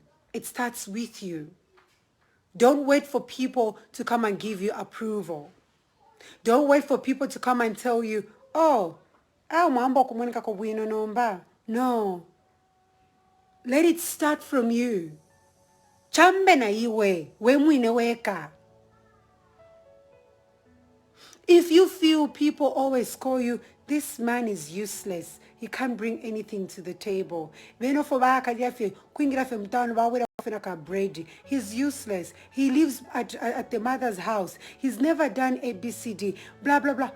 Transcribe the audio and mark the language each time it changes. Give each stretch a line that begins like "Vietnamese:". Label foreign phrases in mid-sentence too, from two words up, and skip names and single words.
English: It starts with you. Don't wait for people to come and give you approval. Don't wait for people to come and tell you, oh, no. Let it start from you.
Bemba: Chambe na iwe, we mwine weka.
English: If you feel people always call you, this man is useless, he can't bring anything to the table. He's useless. He lives at the mother's house. He's never done ABCD, blah, blah, blah.